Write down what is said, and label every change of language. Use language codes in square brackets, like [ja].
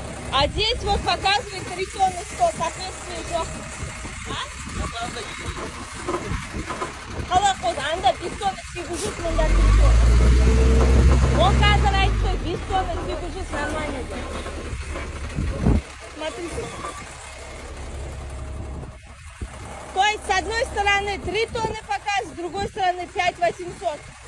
[ru] А здесь вот показывает 3 тонны 100, соответствие жоқ. [kk] Қалай қойды, анда 5 тонны 800, мында 3 тонны. Он қазір айтты, 5 тонны 800 нормально. [ru] Смотрите. То есть с одной стороны 3 тонны показ, с другой стороны 5800.